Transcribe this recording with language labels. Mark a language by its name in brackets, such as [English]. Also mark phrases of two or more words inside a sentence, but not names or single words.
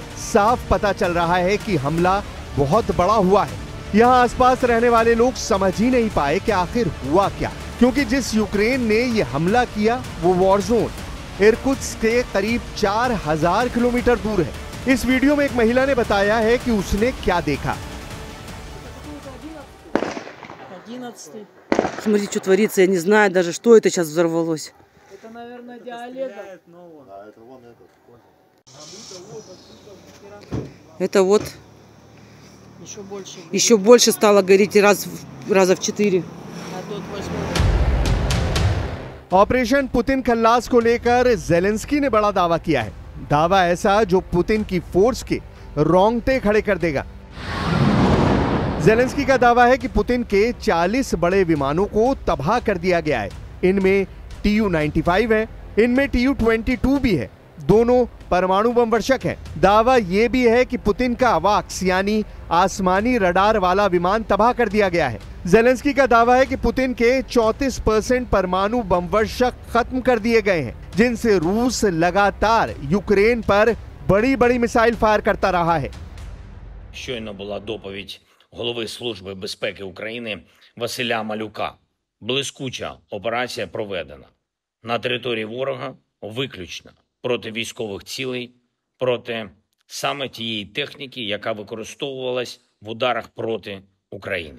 [Hindi] साफ पता चल रहा है कि हमला बहुत बड़ा हुआ है। यहाँ आसपास रहने वाले लोग समझ ही नहीं पाए कि आखिर हुआ क्या, क्योंकि जिस यूक्रेन ने ये हमला किया वो [English] war zone [Hindi] इर्कुत्स्क के करीब 4000 किलोमीटर दूर है। इस वीडियो में एक महिला ने बताया है कि उसने क्या देखा। [Russian] Смотри, что творится, я не знаю даже, что это сейчас взорвалось. Это, наверное, диалега. Это вот Еще еще больше стало гореть раза в 4. А тут 8. [Hindi] ऑपरेशन पुतिन खल्लास को लेकर ज़ेलेंस्की ने बड़ा दावा किया है। दावा ऐसा जो पुतिन की फोर्स के रोंगटे खड़े कर देगा। ज़ेलेंस्की का दावा है कि पुतिन के 40 बड़े विमानों को तबाह कर दिया गया है। इनमें Tu-95 है, इनमें Tu-22 भी है। दोनों परमाणु बम वर्षक हैं। दावा यह भी है कि पुतिन का अवाक्स यानी आसमानी रडार वाला विमान तबाह कर दिया गया है। ज़ेलेंस्की का दावा है कि पुतिन के 34% परमाणु बम वर्षक खत्म कर दिए गए हैं, जिनसे रूस लगातार यूक्रेन पर बड़ी बड़ी [English] missile fire [Hindi] करता रहा है। [Ukrainian] Щойно була доповідь голови Служби безпеки України Василя Малюка. Блискуча операція проведена на території ворога виключно проти військових цілей, проти саме тієї техніки, яка використовувалась в ударах проти України.